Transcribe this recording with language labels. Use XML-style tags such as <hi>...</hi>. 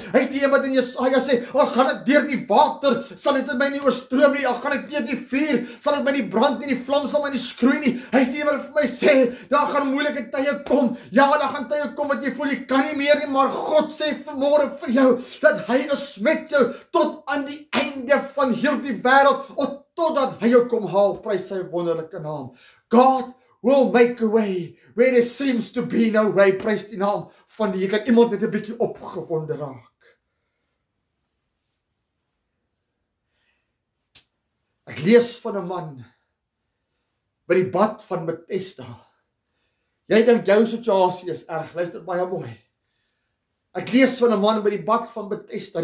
<af>Hy is die een wat in Jesaja sê, al gaan ek deur die water, sal dit in my nie oorstroom nie, al gaan ek deur die vuur, sal dit my nie brand nie, die vlam sal my nie skroei nie. Hy is die een wat vir my sê, daar gaan moeilike tye kom. Ja, daar gaan tye kom wat jy voel jy kan nie meer nie, maar God sê vanmôre vir jou dat hy is met jou tot aan die einde van hierdie wêreld, of totdat hy jou kom haal. Prys sy wonderlike naam.</af> <en>God will make a way where there seems to be no way.</en> <af>Prys die naam van die Here. Kan iemand net 'n bietjie opgewonde raak? Ek lees van 'n man by die bad van Bethesda. Jy dink jou situasie is erg, luister baie mooi. Ek lees van 'n man by die bad van Bethesda.</af>